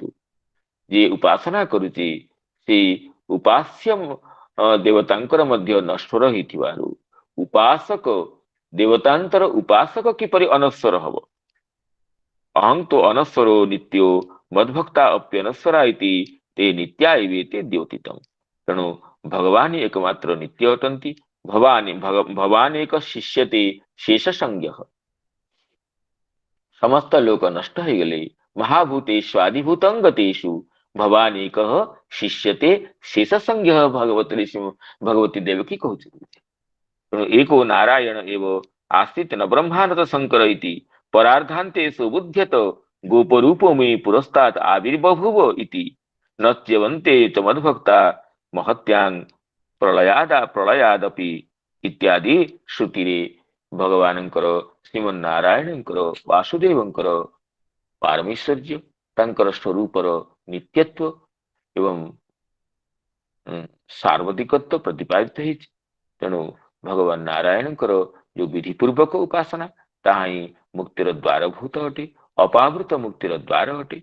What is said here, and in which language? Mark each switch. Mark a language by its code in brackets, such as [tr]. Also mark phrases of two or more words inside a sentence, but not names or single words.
[or] ଯିଏ ଉପାସନା କରୁଛି ସେ ଉପାସ୍ୟ ଦେବତାଙ୍କର ମଧ୍ୟ ନଶ୍ୱର ହେଇଥିବାରୁ ଉପାସକ ଦେବତାନ୍ତର ଉପାସକ କିପରି ଅନଶ୍ୱର ହବ। [sa] ଅହଂ ତ ଅନଶ୍ୱରୋ ନିତ୍ୟୋ ମଦ୍ଭକ୍ତା ଅପ୍ୟନଶ୍ୱରା ଇତି ते नित्या एवेते द्योतितम्। [or] ତେଣୁ ଭଗବାନ ଏକମାତ୍ର ନିତ୍ୟ ଅଟନ୍ତି। ଭଗବାନ [sa] ଏକ ଶିଷ୍ୟତେ ଶେଷ ସଂଜ୍ଞ। ସମସ୍ତ ଲୋକ ନଷ୍ଟ ହେଇଗଲେ ମହାଭୂତେଷୁ ଆଦିଭୂତଂ ଗତେଷୁ ଭଗବାନ ଏକ ଶିଷ୍ୟତେ ଶେଷ ସଂଜ୍ଞ ଭଗବତୀ ଦେବକୀ କହୁଛନ୍ତି। ତେଣୁ एको नारायण एव आसीत् न ब्रह्मानंद शंकर इति परार्धान्ते सुबुध्यत गोपरूपो मे पुरस्तात् आविर्बभूव इति नच्यवन्ते च मद्भक्ता महत्यां प्रलयादपि इत्यादि श्रुतिरे [or] भगवानଙ୍କର ଶ୍ରୀମନ୍ନାରାୟଣଙ୍କର ବାସୁଦେବଙ୍କର ପାରମୈଶ୍ୱର୍ଯ୍ୟ ତାଙ୍କର ସ୍ୱରୂପର ନିତ୍ୟତ୍ୱ ଏବଂ ସାର୍ବଧିକତ୍ୱ ପ୍ରତିପାଦିତ ହେଇଛି। ତେଣୁ ଭଗବାନ ନାରାୟଣଙ୍କର ଯୋଉ ବିଧି ପୂର୍ବକ ଉପାସନା ତାହା ହିଁ ମୁକ୍ତିର ଦ୍ୱାରଭୂତ ଅଟେ, ଅପାବୃତ ମୁକ୍ତିର ଦ୍ୱାର ଅଟେ।